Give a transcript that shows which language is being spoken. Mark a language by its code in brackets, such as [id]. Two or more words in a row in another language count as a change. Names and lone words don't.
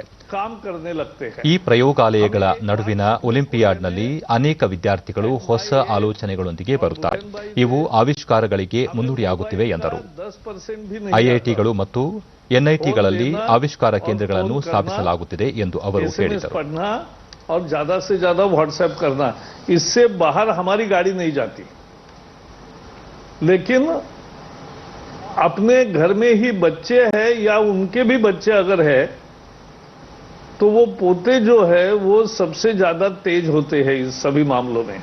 [kn] ಈ ಪ್ರಯೋಗಾಲಯಗಳ ನಡುವಿನ ಒಲಿಂಪಿಯಾಡ್ನಲ್ಲಿ ಅನೇಕ ವಿದ್ಯಾರ್ಥಿಗಳು ಹೊಸ ಆಲೋಚನೆಗಳೊಂದಿಗೆ ಬರುತ್ತಾರೆ. ಇವು ಆವಿಷ್ಕಾರಗಳಿಗೆ ಮುನ್ನುಡಿಯಾಗುತ್ತಿವೆ ಎಂದರು. ಐಐಟಿಗಳು ಮತ್ತು ಎನ್ಐಟಿಗಳಲ್ಲಿ ಆವಿಷ್ಕಾರ ಕೇಂದ್ರಗಳನ್ನು ಸ್ಥಾಪಿಸಲಾಗುತ್ತಿದೆ ಎಂದು ಅವರು ಹೇಳಿದರು. [hi] और ज्यादा से ज्यादा व्हाट्सएप करना, इससे बाहर हमारी गाड़ी नहीं जाती. लेकिन अपने घर में ही बच्चे हैं या उनके भी बच्चे अगर है तो वो पोते जो है वो सबसे ज्यादा तेज होते हैं इस सभी मामलों में.